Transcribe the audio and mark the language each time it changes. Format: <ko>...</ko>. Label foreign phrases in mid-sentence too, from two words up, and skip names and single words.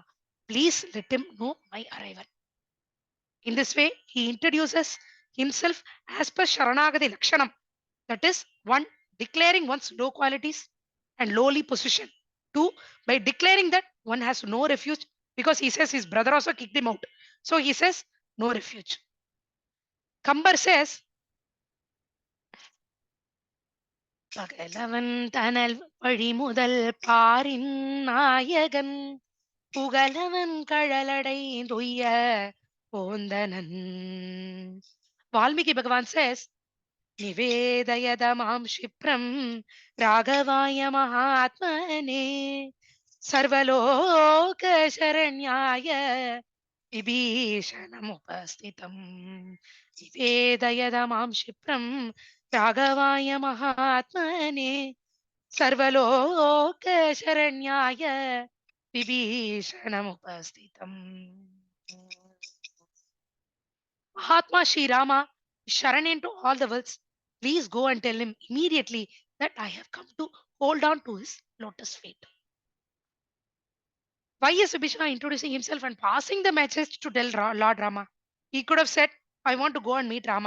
<en>Please let him know my arrival. In this way, he introduces himself as per</en> <sa>शरणागति लक्षणम्.</sa> <en>That is, one, declaring one's low qualities and lowly position. Two, by declaring that one has no refuge, because he says his brother also kicked him out. So he says, no refuge. Kambar says,</en> <ta>பகலவன் தனல் வழிமுதல் பாரின் நாயகன் புகழவன் கழலடைந்துய்ய போந்தனன்.</ta> <sa>Valmiki Bhagavan says, निवेदयदमां क्षिप्रं राघवाय महात्मने सर्वलोकशरण्याय विभीषणमुपस्थितम्. निवेदयदमां क्षिप्रं राघवाय महात्मने सर्वलोकशरण्याय विभीषणमुपस्थितम्.</sa> <en>Mahatma Sri Rama is Sharan to all the worlds. Please go and tell him immediately that I have come to hold on to his lotus feet. Why is Vibhishana introducing himself and passing the message to tell Lord Rama? He could have said, I want to go and meet Rama.</en>